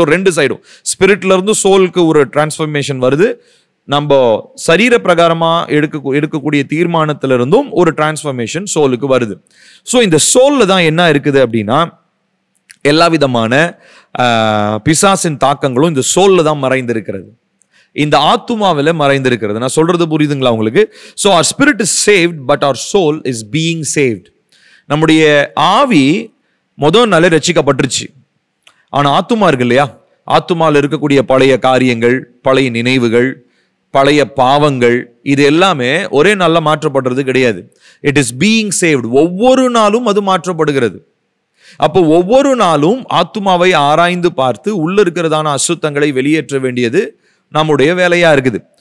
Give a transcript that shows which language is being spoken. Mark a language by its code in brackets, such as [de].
[ta] So 2 சைடும், ஸ்பிரிட்ல இருந்து சோலுக்கு ஒரு டிரான்ஸ்ஃபர்மேஷன் வருது, நம்ம சரீர பிரகாரமா எடுக்கக்கூடிய தீர்மானத்திலிருந்தும் ஒரு டிரான்ஸ்ஃபர்மேஷன் சோலுக்கு வருது. ஸோ இந்த சோல்ல தான் என்ன இருக்குது அப்படின்னா, எல்லா விதமான பிசாசின் தாக்கங்களும் இந்த சோல்ல தான் மறைந்திருக்கிறது, இந்த ஆத்துமாவில மறைந்திருக்கிறது. நான் சொல்றது புரியுதுங்களா உங்களுக்கு? [en] So our spirit is saved but our soul is being saved. [ta] நம்முடைய ஆவி முதல் நாளே ரட்சிக்கப்பட்டுருச்சு. ஆனா ஆத்துமா இருக்கு இல்லையா? ஆத்துமாவில் இருக்கக்கூடிய பழைய காரியங்கள், பழைய நினைவுகள், பழைய பாவங்கள், இது எல்லாமே ஒரே நாள்ல மாற்றப்படுறது கிடையாது. [en] It is being saved. [ta] ஒவ்வொரு நாளும் அது மாற்றப்படுகிறது. அப்போ ஒவ்வொரு நாளும் ஆத்துமாவை ஆராய்ந்து பார்த்து உள்ள இருக்கிறதான அசுத்தங்களை வெளியேற்ற வேண்டியது நம்முடைய வேலையா இருக்குது.